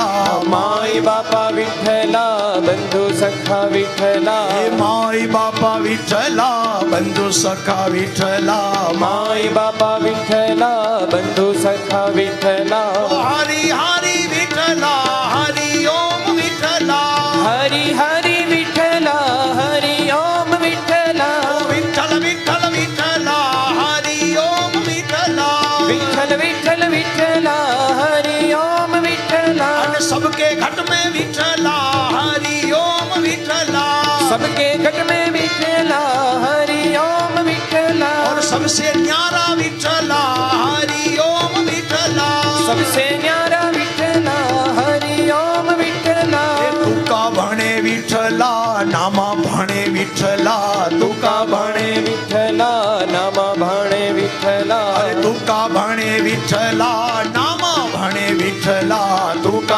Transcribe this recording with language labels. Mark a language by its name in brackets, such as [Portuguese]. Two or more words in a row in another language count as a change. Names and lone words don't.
[Marathi] माई बापा विठ्ठला बंधू सखा विठ्ठला माई बापा विठ्ठला बंधू सखा विठ्ठला माई बापा विठ्ठला बंधू सखा विठ्ठला हरी हरी विठ्ठला हरि ओम विठ्ठला हरि हरि विठ्ठला हरि ओम विठ्ठला विठ्ठल विठ्ठल विठ्ठला हरि ओम विठ्ठला विठ्ठल विठ्ठल विठ्ठला हरि ओम विठ्ठला [Hindi] सबके घट में विठ्ठला हरि ओम विठ्ठला सबके घट में विठ्ठला हरि ओम विठ्ठला और सबसे न्यारा विठ्ठला हरि ओम विठ्ठला सबसे न्यारा विठ्ठला हरि ओम विठ्ठला [Marathi] तुका भणे विठ्ठला नामा भणे विठ्ठला तुका भणे विठ्ठला नामा भाणे विठ्ठला तुका भणे विठ्ठला नामा भणे विठ्ठला तुका